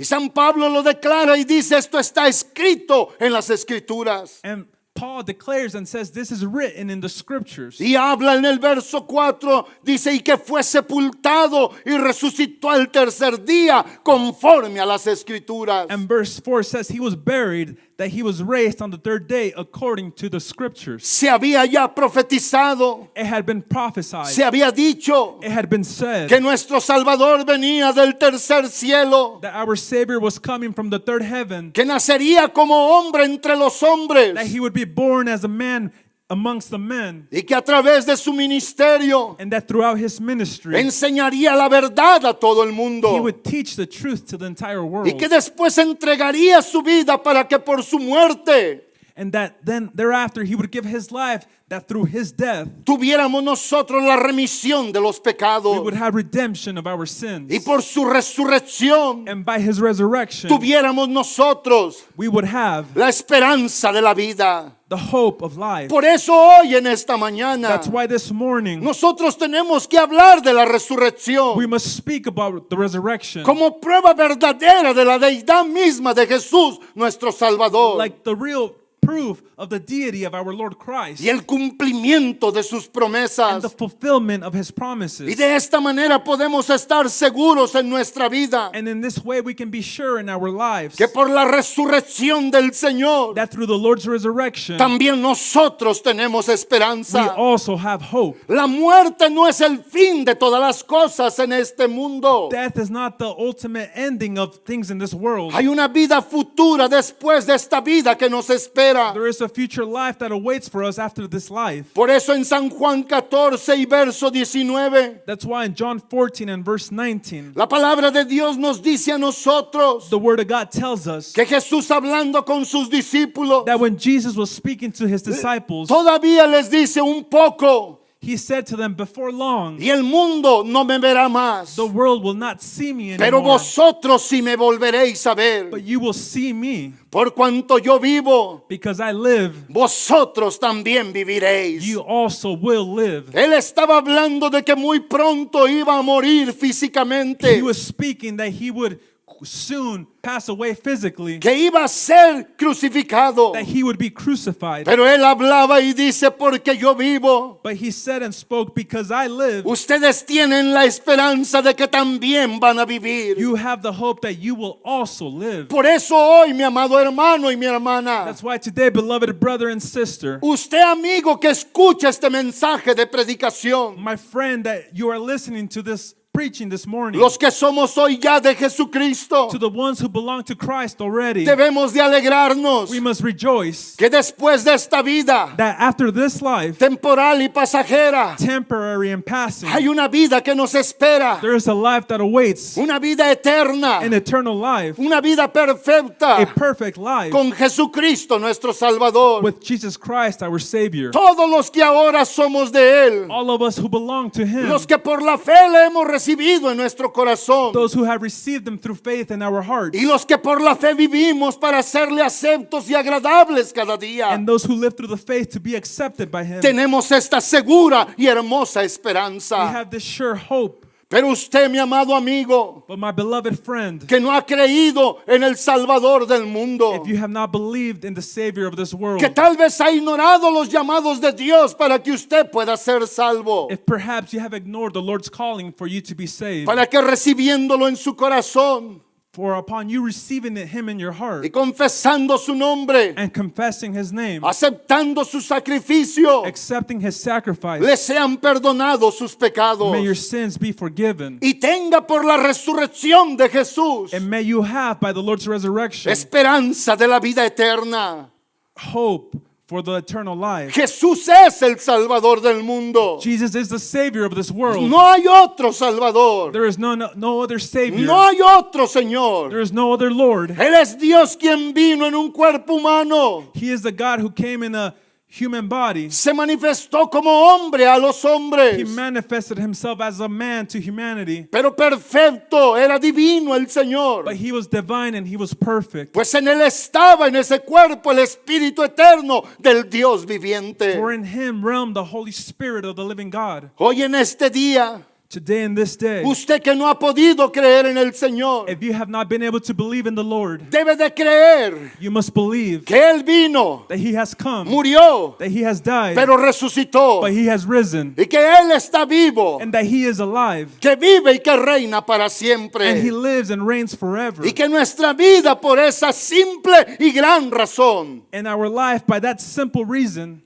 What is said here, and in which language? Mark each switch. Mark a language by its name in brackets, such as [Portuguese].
[Spanish] Y San Pablo lo declara y dice, esto está escrito en las escrituras. [English] And Paul declares and says this is written in the scriptures. [Spanish] Y habla en el verso 4, dice, y que fue sepultado y resucitó al tercer día conforme a las escrituras. [English] And verse 4 says he was buried, that he was raised on the third day according to the scriptures. [Spanish] Se había ya profetizado, [English] It had been prophesied. [Spanish] se había dicho [English] It had been said [Spanish] que nuestro Salvador venía del tercer cielo, [English] that our Savior was coming from the third heaven, [Spanish] que nacería como hombre entre los hombres [English] that he would be born as a man amongst the men, [Spanish] y que a través de su ministerio [English] and that throughout his ministry [Spanish] enseñaría la verdad a todo el [English] he [Spanish] mundo. [English] would teach the truth to the entire [Spanish] Y [English] world, [Spanish] que después entregaría su vida para que por su muerte [English] and that then thereafter he would give his life, that through his death [Spanish] tuviéramos nosotros la remisión de los [English] we [Spanish] pecados. [English] would have redemption of our sins, [Spanish] Y por su resurrección [English] and by his resurrection [Spanish] tuviéramos nosotros [English] we would have [Spanish] la esperanza de la vida. [English] the hope of life. [Spanish] Por eso hoy en esta mañana [English] That's why this morning [Spanish] nosotros tenemos que hablar de la resurrección [English] we must speak about the resurrection, [Spanish] como prueba verdadera de la deidad misma de Jesús, nuestro Salvador. [English] like the real proof of the deity of our Lord Christ [Spanish] y el cumplimiento de sus [English] and [Spanish] promesas. [English] the fulfillment of his [Spanish] Y [English] promises. [Spanish] de esta manera podemos estar seguros en nuestra vida [English] And in this way, we can be sure in our lives [Spanish] que por la resurrección del Señor [English] that through the Lord's resurrection, [Spanish] también nosotros tenemos [English] we [Spanish] esperanza. [English] also have hope. [Spanish] La muerte no es el fin de todas las cosas en este mundo. [English] Death is not the ultimate ending of things in this world. [Spanish] Hay una vida futura después de esta vida que nos espera. [English] There is a future life that awaits for us after this life. [Spanish] Por eso en San Juan 14 y verso 19, [English] That's why in John 14 and verse 19, [Spanish] la palabra de Dios nos dice a nosotros [English] the word of God tells us [Spanish] que Jesús hablando con sus discípulos [English] that when Jesus was speaking to his disciples, [Spanish] todavía les dice un poco [English] he said to them, before long, [Spanish] y el mundo no me verá más, [English] the world will not see me [Spanish] pero [English] anymore, [Spanish] vosotros sí me volveréis a ver. [English] but you will see me. [Spanish] Por cuanto yo vivo, [English] Because I live, [Spanish] vosotros también viviréis. [English] you also will live. [Spanish] Él estaba hablando de que muy pronto iba a morir físicamente, [English] He was speaking that he would soon pass away physically, [Spanish] que iba a ser crucificado. [English] that he would be crucified. [Spanish] Pero él hablaba y dice, porque yo vivo, [English] But he said and spoke, because I live, [Spanish] ustedes tienen la esperanza de que también van a vivir. [English] you have the hope that you will also live. [Spanish] Por eso hoy, mi amado hermano y mi hermana, [English] That's why today, beloved brother and sister, [Spanish] usted amigo que escucha este mensaje de predicación, [English] my friend, that you are listening to this preaching this morning, [Spanish] los que somos hoy ya de Jesucristo, [English] to the ones who belong to Christ already, [Spanish] debemos de alegrarnos [English] we must rejoice [Spanish] que después de esta vida [English] that after this life, [Spanish] temporal y pasajera, [English] temporary and passing, [Spanish] hay una vida que nos espera, [English] there is a life that awaits, [Spanish] una vida eterna, [English] an eternal life, [Spanish] una vida [English] a [Spanish] perfecta [English] perfect life [Spanish] con Jesucristo nuestro Salvador. [English] with Jesus Christ, our Savior. [Spanish] Todos los que ahora somos de Él, [English] All of us who belong to Him, [Spanish] los que por la fe le hemos recibido en nuestro corazón [English] those who have received Him through faith in our hearts, [Spanish] y los que por la fe vivimos para serle aceptos y agradables cada día, [English] and those who live through the faith to be accepted by Him, [Spanish] tenemos esta segura y hermosa [English] we [Spanish] esperanza. [English] have this sure hope. [Spanish] Pero usted, mi amado amigo, [English] But my beloved friend, [Spanish] que no ha creído en el Salvador del mundo, [English] if you have not believed in the Savior of this world, [Spanish] que tal vez ha ignorado los llamados de Dios para que usted pueda ser salvo, [English] if perhaps you have ignored the Lord's calling for you to be saved, [Spanish] para que recibiéndolo en su corazón [English] for upon you receiving Him in your heart [Spanish] y confesando su nombre, [English] and confessing His name, [Spanish] aceptando su sacrificio, [English] accepting His sacrifice, [Spanish] le sean perdonados sus pecados [English] may your sins be forgiven, [Spanish] y tenga por la resurrección de Jesús [English] and may you have by the Lord's resurrection [Spanish] esperanza de la vida eterna. [English] hope for the eternal life. [Spanish] Jesús es el Salvador del mundo. [English] Jesus is the Savior of this world. [Spanish] No hay otro Salvador. [English] There is no other Savior. [Spanish] No hay otro Señor. [English] There is no other Lord. [Spanish] Él es Dios quien vino en un cuerpo humano. [English] He is the God who came in a human body. [Spanish] Se manifestó como hombre a los [English] He [Spanish] hombres. [English] manifested Himself as a man to humanity. [Spanish] Pero perfecto, era divino el Señor. [English] But He was divine and He was perfect. [Spanish] Pues en él estaba en ese cuerpo el Espíritu eterno del Dios viviente. [English] For in Him realmed the Holy Spirit of the living God. [Spanish] Hoy en este día, [English] Today in this day, [Spanish] usted que no ha podido creer en el Señor, [English] if you have not been able to believe in the Lord, [Spanish] debe de creer [English] you must believe [Spanish] que Él vino, [English] that He has come, [Spanish] murió, [English] that He has died, [Spanish] pero resucitó [English] but He has risen, [Spanish] y que Él está vivo, [English] and that He is alive, [Spanish] que vive y que reina para [English] and He [Spanish] siempre. [English] lives and reigns forever. [Spanish] Y que nuestra vida por esa simple y gran razón [English] And our life, by that simple reason,